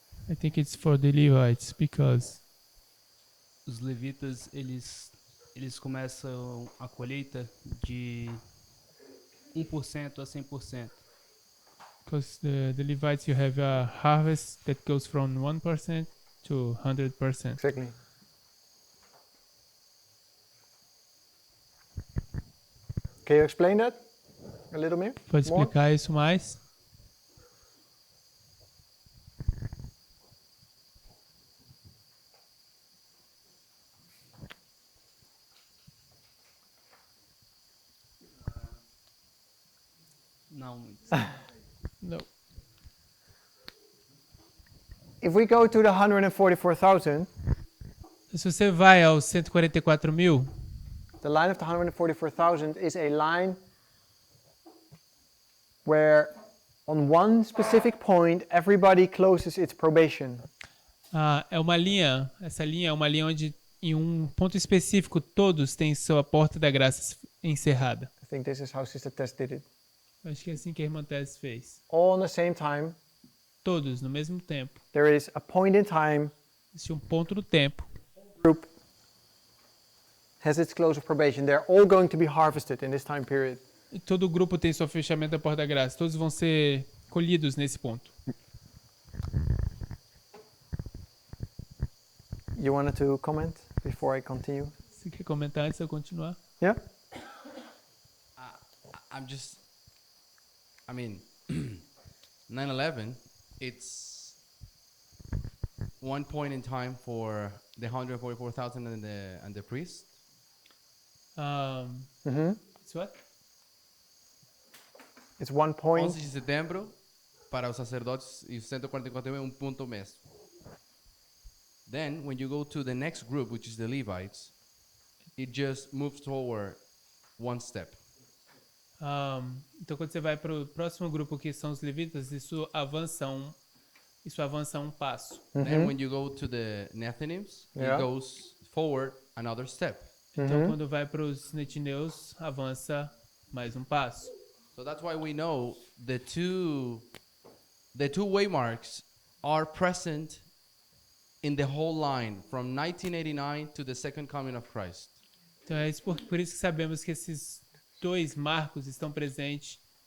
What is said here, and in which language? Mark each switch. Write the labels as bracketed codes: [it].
[en] I think it's for the Levites because [pt] os levitas eles começam a colheita de 1% a 100%. [en] Because the Levites you have a harvest that goes from 1% to 100%. Exactly. Can you explain that a little more? [pt] Pode explicar isso mais? Não muito. [en] No. If we go to the 144,000, [pt] Se você vai aos 144 mil, [en] the line of the 144,000 is a line where on one specific point everybody closes its probation. [pt] é uma linha, essa linha é uma linha onde em um ponto específico todos têm sua porta da graça encerrada. [en] I think this is how Sister Tess did it. [pt] Acho que é assim que a irmã Tess fez. [en] All at the same time, [pt] Todos no mesmo tempo. [en] there is a point in time, [pt] Existe um ponto do tempo. [en] group has its close of probation. They're all going to be harvested in this time period. [pt] E todo grupo tem seu fechamento da porta da graça. Todos vão ser colhidos nesse ponto. [en] You wanted to comment before I continue? [pt] Você quer comentar antes de eu continuar? [en] Yeah? I mean, 9/11, it's one point in time for the 144,000 and the priest. It's what? It's one point. [pt] 11 de setembro para os sacerdotes e os 144 é ponto mesmo. [en] Then, when you go to the next group, which is the Levites, it just moves forward one step. [pt] Então quando você vai para o próximo grupo que são os levitas, isso avança um passo. [en] Then, when you go to the Nethinims, Yeah. it goes forward another step. [pt] Então quando vai para os netineus, avança mais um passo. [en] So that's why we know the two waymarks are present in the whole line from 1989 to the second coming of Christ. [pt] Então é isso por isso que sabemos que esses dois marcos estão presentes.